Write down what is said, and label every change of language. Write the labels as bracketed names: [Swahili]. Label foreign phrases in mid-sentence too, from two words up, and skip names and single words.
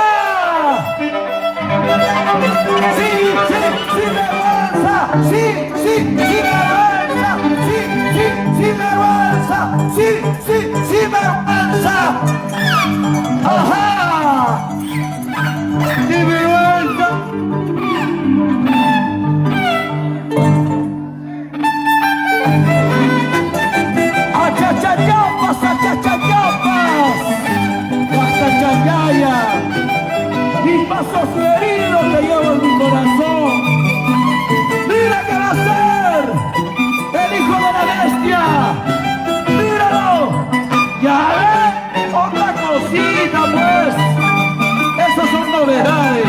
[Spanish] Sí, sí, sin vergüenza. Sí, sí, sin vergüenza. Sí, sí, sin vergüenza. Sí, sí, sin vergüenza. Ajá. Sin vergüenza. ¡Achachachapas, achachachapas! ¡Achachachaya! Mis pasos heridos que llevo en mi corazón. ¡Mira qué va a ser! ¡El hijo de la bestia! ¡Míralo! ¡Ya ves! ¡Otra cosita, pues! Esas son novedades.